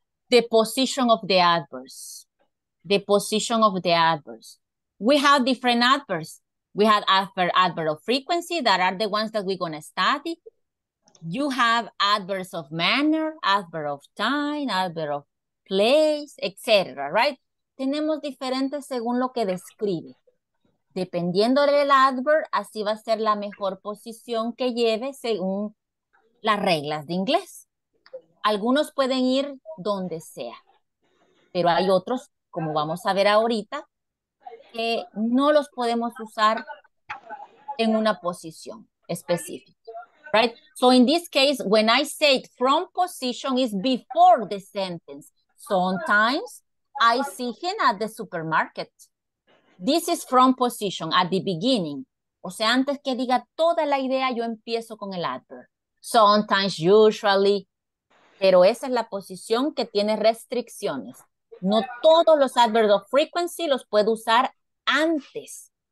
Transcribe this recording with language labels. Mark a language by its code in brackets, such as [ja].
[en] The position of the adverbs. The position of the adverbs. We have different adverbs. We have adverb of frequency that are the ones that we're going to study. You have adverbs of manner, adverb of time, adverb of place, etc. Right? [es] Tenemos diferentes según lo que describe. Dependiendo del adverb, así va a ser la mejor posición que lleve según las reglas de inglés. Algunos pueden ir donde sea, pero hay otros, como vamos a ver ahorita, que no los podemos usar en una posición específica, right? [en] So in this case, when I say from position is before the sentence. Sometimes I see him at the supermarket. This is from position, at the beginning. [es] O sea, antes que diga toda la idea, yo empiezo con el adverb. [en] Sometimes, usually, [es] pero esa es la posición que tiene restricciones. No todos los adverbs of frequency los puedo usar antes.